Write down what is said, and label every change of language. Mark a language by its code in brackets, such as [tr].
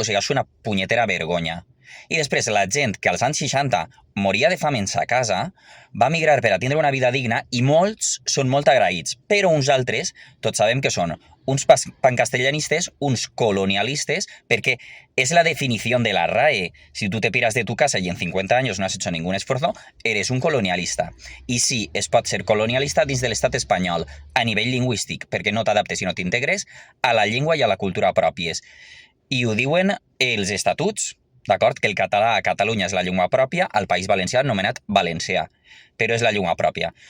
[ca] O sigui, és una punyetera vergonya. I després la gent que als anys 60 moria de fam en sa casa va migrar per a tindre una vida digna i molts són molt agraïts, però uns altres tots sabem que són uns pancastellanistes, uns colonialistes, perquè és la definició de la RAE. [es] Si tu te piras de tu casa y en 50 años no has hecho ningún esfuerzo, eres un colonialista. [ca] I sí, es pot ser colonialista dins de l'estat espanyol, a nivell lingüístic, perquè no t'adaptes i no t'integres a la llengua i a la cultura pròpies. I ho diuen els estatuts, d'acord? Que el català a Catalunya és la llengua pròpia, al País Valencià anomenat valencià, però és la llengua pròpia.